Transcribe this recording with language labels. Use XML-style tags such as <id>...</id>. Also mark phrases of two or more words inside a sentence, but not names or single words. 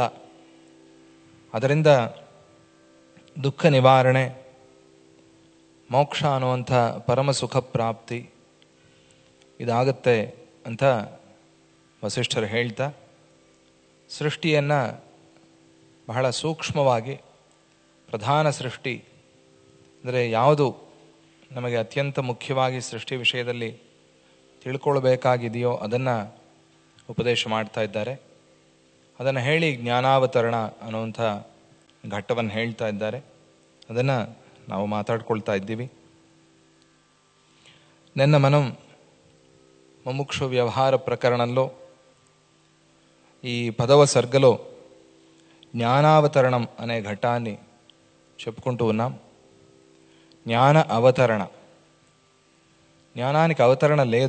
<kn>ಅದರಿಂದ ದುಃಖ ನಿವಾರಣೆ, ಮೋಕ್ಷ ಅನ್ನುವಂಥ ಪರಮ ಸುಖ ಪ್ರಾಪ್ತಿ ಇದಾಗತ್ತೆ ಅಂತ ವಸಿಷ್ಠರು ಹೇಳ್ತಾ ಸೃಷ್ಟಿಯನ್ನು ಬಹಳ ಸೂಕ್ಷ್ಮವಾಗಿ ಪ್ರಧಾನ ಸೃಷ್ಟಿ ಅಂದರೆ ಯಾವುದು ನಮಗೆ ಅತ್ಯಂತ ಮುಖ್ಯವಾಗಿ ಸೃಷ್ಟಿ ವಿಷಯದಲ್ಲಿ ತಿಳ್ಕೊಳ್ಬೇಕಾಗಿದೆಯೋ ಅದನ್ನು ಉಪದೇಶ ಮಾಡ್ತಾ ಇದ್ದಾರೆ. ಅದನ್ನು ಹೇಳಿ ಜ್ಞಾನಾವತರಣ ಅನ್ನುವಂಥ ಘಟ್ಟವನ್ನು ಹೇಳ್ತಾ ಇದ್ದಾರೆ. ಅದನ್ನು ನಾವು ಮಾತಾಡ್ಕೊಳ್ತಾ ಇದ್ದೀವಿ.</kn> <te>నిన్న మనం ముముక్షు వ్యవహార ప్రకరణంలో ఈ 10వ సర్గలో జ్ఞానావతరణం అనే ఘట్టాన్ని చెప్పుకుంటూ ఉన్నాం. జ్ఞాన అవతరణ, జ్ఞానానికి అవతరణ లేదు.</te>